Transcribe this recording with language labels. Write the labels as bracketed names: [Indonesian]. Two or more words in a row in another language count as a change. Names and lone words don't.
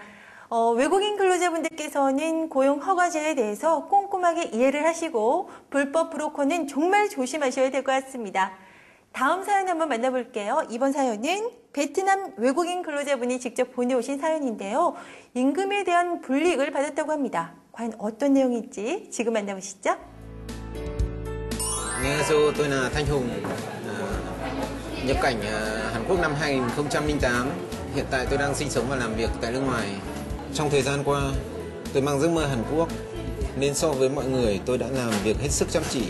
[Korean] 외국인 근로자분들께서는 고용 허가제에 대해서 꼼꼼하게 이해를 하시고 불법 브로커는 정말 조심하셔야 될 것 같습니다. 다음 사연 한번 만나볼게요. 이번 사연은 베트남 외국인 근로자분이 직접 보내오신 사연인데요. 임금에 대한 불이익을 받았다고 합니다. 과연 어떤 내용일지 지금 만나보시죠. [Vietnamese] Nghe tôi là Thanh Hùng, nhập cảnh Hàn Quốc năm 2008. Hiện tại tôi đang sinh sống và làm việc tại nước ngoài. Trong thời gian qua, tôi mang giấc mơ Hàn Quốc, nên so với mọi người tôi đã làm việc hết sức chăm chỉ.